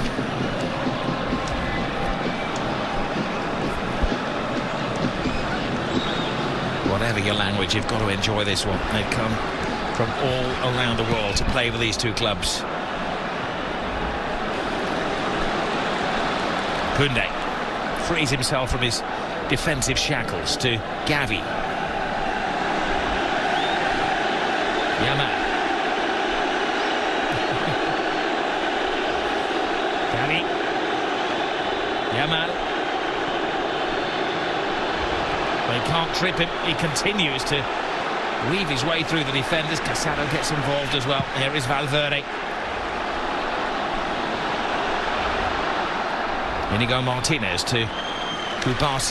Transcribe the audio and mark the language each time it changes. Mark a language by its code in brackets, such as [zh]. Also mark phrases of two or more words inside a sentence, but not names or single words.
[en] Whatever your language, you've got to enjoy this one. They've come from all around the world to play with these two clubs. Koundé frees himself from his defensive shackles to Gavi. Yamal. Gavi. Yamal. They can't trip him. He continues to weave his way through the defenders. Casado gets involved as well. Here is Valverde. Inigo Martinez to Kubasi.